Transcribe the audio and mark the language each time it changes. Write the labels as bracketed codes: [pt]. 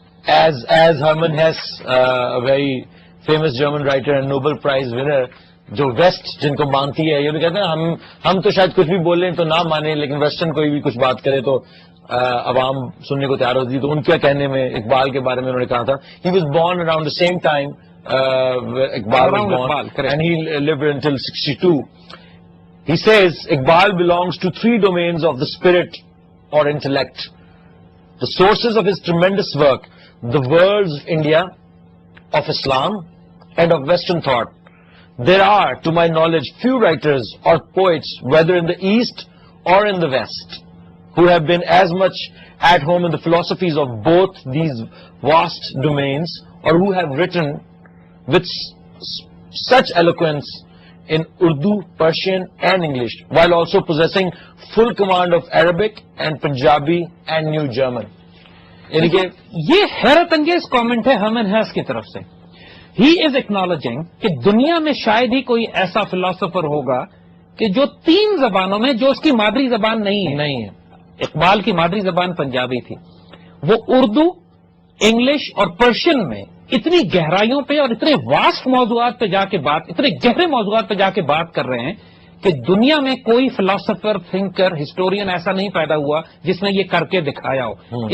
[en] as Hermann Hesse, very famous German writer and Nobel prize winner, [ur] جو waste جن کو مانتی ہے، یہ بھی کہتے ہیں ہم تو شاید کچھ بھی بولیں تو نہ مانیں، لیکن ویسٹرن کوئی بھی کچھ بات کرے تو عوام سننے کو تیار ہوتی. تو ان کے کہنے میں اقبال کے بارے میں انہوں نے کہا تھا، [en] He was born around the same time Iqbal was born and he lived until 62. He says Iqbal belongs to 3 domains of the spirit or intellect. The sources of his tremendous work, the worlds of India, of Islam, and of Western thought. There are, to my knowledge, few writers or poets, whether in the East or in the West, who have been as much at home in the philosophies of both these vast domains, or who have written with such eloquence in Urdu, Persian, and English, while also possessing full command of Arabic and Punjabi and New German. [ur] یعنی کہ یہ حیرت انگیز comment ہے Hermann ہیس کی طرف سے. [en] he is acknowledging [ur] کہ دنیا میں شاید ہی کوئی ایسا فلاسفر ہوگا کہ جو 3 زبانوں میں، جو اس کی مادری زبان نہیں ہے. اقبال کی مادری زبان پنجابی تھی، وہ اردو، انگلش اور پرشین میں اتنی گہرائیوں پہ اور اتنے واسٹ موضوعات پہ جا کے اتنے گہرے موضوعات پہ جا کے بات کر رہے ہیں کہ دنیا میں کوئی فلاسفر، تھنکر، ہسٹورین ایسا نہیں پیدا ہوا جس نے یہ کر کے دکھایا ہو.